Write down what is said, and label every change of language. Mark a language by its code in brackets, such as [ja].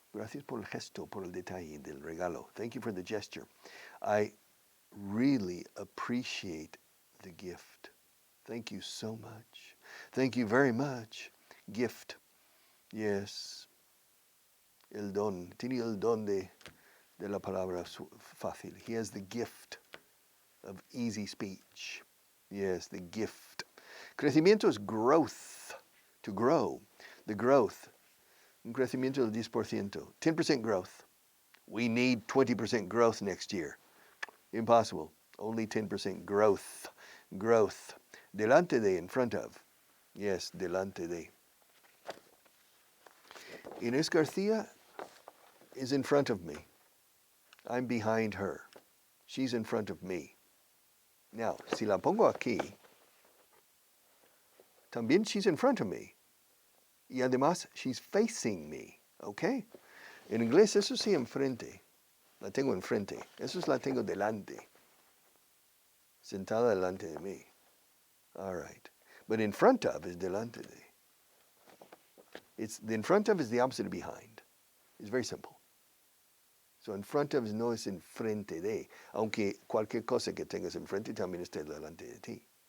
[es] Gracias por el gesto, por el detalle del regalo. [en] Thank you for the gesture. I really appreciate the gift. Thank you so much. Thank you very much. Gift. Yes. El don. [es] Tiene el don de la palabra fácil. [en] He has the gift of easy speech. Yes, the gift. Crecimiento is growth. To grow. The growth. [es] Un crecimiento del 10%. [en] 10% growth. We need 20% growth next year. Impossible. Only 10% growth. Delante de, in front of. Yes, delante de. Inés Garcia is in front of me. I'm behind her. She's in front of me. Now, [es] si la pongo aquí, también [en] she's in front of me. [es] Y además, [en] she's facing me, [es] ¿ok? En inglés, eso sí enfrente. La tengo enfrente. Eso es la tengo delante. Sentada delante de mí. [en] All right. But in front of is delante de. The in front of is the opposite of behind. It's very simple. So in front of [es] no es enfrente de. Aunque cualquier cosa que tengas enfrente también está delante de ti.